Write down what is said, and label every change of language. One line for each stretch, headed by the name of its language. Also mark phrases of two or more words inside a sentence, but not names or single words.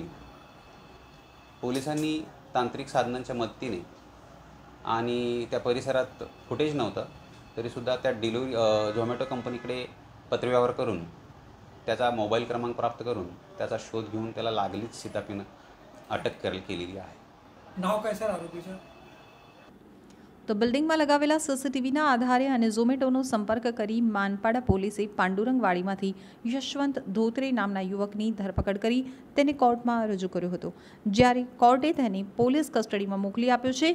Marathi: पोलिसांनी तांत्रिक साधनांच्या मदतीने आणि त्या परिसरात फुटेज नव्हतं तरीसुद्धा त्या झोमॅटो कंपनीकडे पत्रव्यवहार करून त्याचा मोबाईल क्रमांक प्राप्त करून त्याचा शोध घेऊन त्याला लागलीच शिताफीनं अटक केलेली आहे। नाव काय सर आरोपीचं?
Gujarati: તો બિલ્ડિંગમાં લગાવેલા સીસીટીવીના આધારે અને ઝોમેટોનો સંપર્ક કરી માનપાડા પોલીસે પાંડુરંગવાડીમાંથી યશવંત ધોત્રે નામના યુવકની ધરપકડ કરી તેને કોર્ટમાં રજૂ કર્યો હતો, જ્યારે કોર્ટે તેને પોલીસ કસ્ટડીમાં મોકલી આપ્યો છે।